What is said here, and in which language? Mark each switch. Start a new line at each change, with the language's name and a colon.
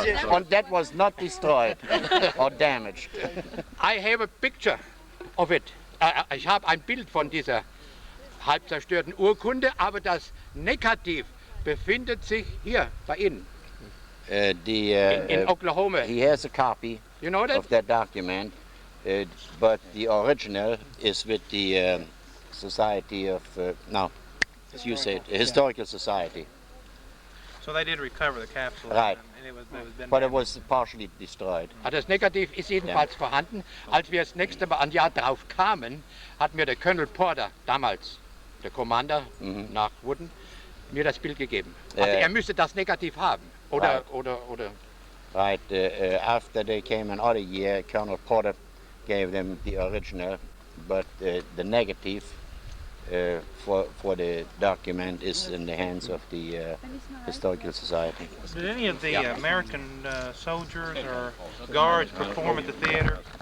English: And that was not destroyed or damaged. I have a picture of it.
German: Ich habe ein Bild von dieser halb zerstörten Urkunde, aber das Negativ befindet sich hier bei Ihnen in Oklahoma.
English: He has a copy You know that? of that document, but the original is with the Society of, no, as you said, Historical Society. So they did recover the capsule. Right. And it was been But it was partially destroyed.
German: Das Negativ ist jedenfalls vorhanden. Als wir das nächste Mal ein Jahr drauf kamen, hat mir der Colonel Porter, damals der Commander nach Wooden, mir das Bild gegeben. Also er müsste das Negativ haben. Oder.
English: Right, after they came another year, Colonel Porter gave them the original, but the negative for the document is in the hands of the Historical Society. Did any of the American soldiers or guards perform at the theater?